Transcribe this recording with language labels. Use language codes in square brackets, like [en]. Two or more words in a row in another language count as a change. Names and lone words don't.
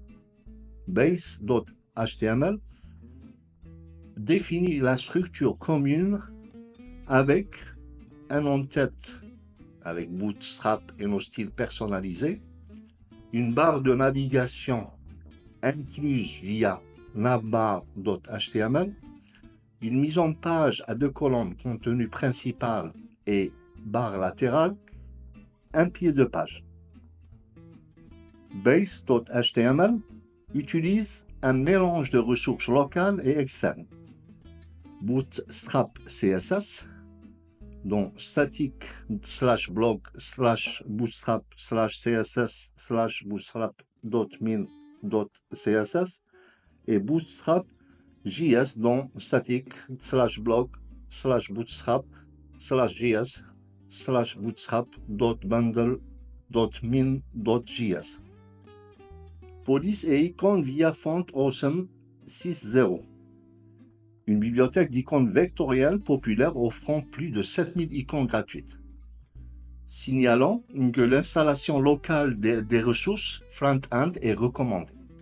[fr] Base.html définit la structure commune avec un en-tête avec Bootstrap et nos styles personnalisés, une barre de navigation incluse via navbar.html, une mise en page à 2 colonnes contenu principal et barre latérale, un pied de page. Base.html utilise un mélange de ressources locales et externes. Bootstrap CSS, dont static/blog/bootstrap/css/bootstrap.min.css et Bootstrap JS, dont static/blog/bootstrap/js bootstrap.bundle.min.js. Police et icônes via Font Awesome 6.0. Une bibliothèque d'icônes vectorielles populaire offrant plus de 7000 icônes gratuites. Signalons que l'installation locale des ressources front-end est recommandée.